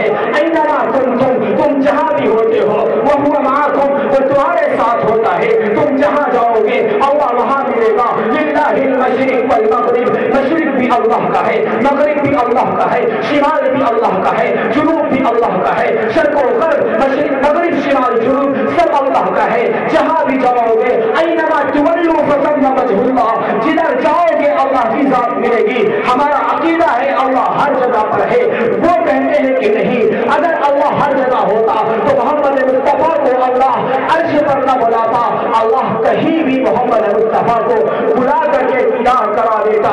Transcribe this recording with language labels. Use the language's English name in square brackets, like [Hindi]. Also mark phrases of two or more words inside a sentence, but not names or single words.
[Urdu] اینما تم جہاں بھی ہوتے ہو وہ معکم, وہ تمہارے ساتھ ہوتا ہے. تم جہاں جاؤ گے اللہ وہاں ملے گا. [Arabic] للہ المشرق والمغرب, [Urdu] مشرق بھی اللہ کا ہے, مغرب بھی اللہ کا ہے, شمال بھی اللہ کا ہے, جنوب بھی اللہ کا ہے, شرق و غرب, مشرق مغرب شمال جنوب سب اللہ کا ہے. جہاں بھی جاؤ گے [Arabic] اینما تولوا فثم وجہ اللہ, [Urdu] جدھر جاؤ گے اللہ کی ذات ملے گی. ہمارا عقیدہ ہے اللہ ہر جگہ پر ہے. وہ کہتے ہیں کہ نہیں, اگر اللہ ہر جگہ ہوتا تو محمد مصطفیٰ کو اللہ عرش پر نہ بلاتا, اللہ کہیں بھی محمد مصطفیٰ کو بلا کر کے دیدار کرا دیتا.